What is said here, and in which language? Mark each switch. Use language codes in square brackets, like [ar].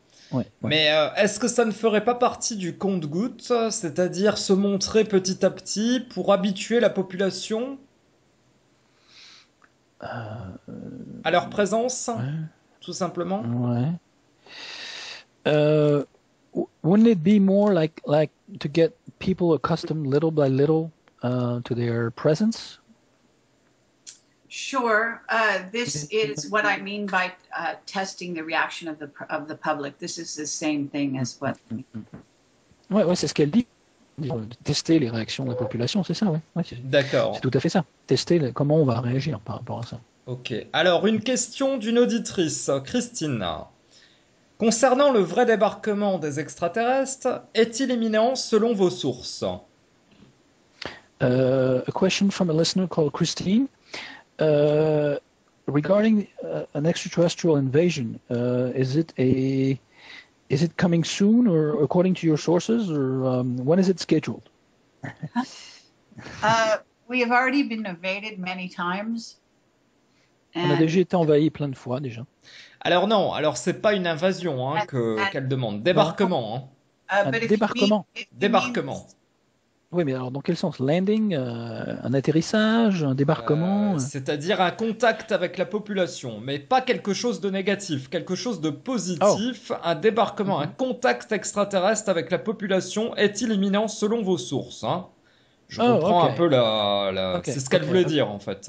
[fr] Ouais. Mais est-ce que ça ne ferait pas partie du compte-gouttes, c'est-à-dire se montrer petit à petit pour habituer la population à leur présence, tout simplement? Ouais. [en] Wouldn't it be more like to get people accustomed little by little to their presence? Sure. This is what I mean by testing the reaction of the public. This is the same thing as what. [fr] Ouais, c'est ce qu'elle dit. Tester les réactions de la population, c'est ça, ouais. D'accord. C'est tout à fait ça. Tester comment on va réagir par rapport à ça. Ok. Alors, une question d'une auditrice, Christine. Concernant le vrai débarquement des extraterrestres, est-il imminent selon vos sources? [en] A question from a listener called Christine. Regarding an extraterrestrial invasion, is it coming soon, or according to your sources, or when is it scheduled? We have already been invaded many times. [fr] On a déjà été envahi plein de fois déjà. Alors non, c'est pas une invasion qu'elle demande, débarquement. Débarquement. Débarquement. Oui, mais alors dans quel sens? Landing, un atterrissage, un débarquement C'est-à-dire un contact avec la population, mais pas quelque chose de négatif, quelque chose de positif, un débarquement, un contact extraterrestre avec la population est-il imminent selon vos sources, Je comprends un peu c'est ce qu'elle voulait dire en fait.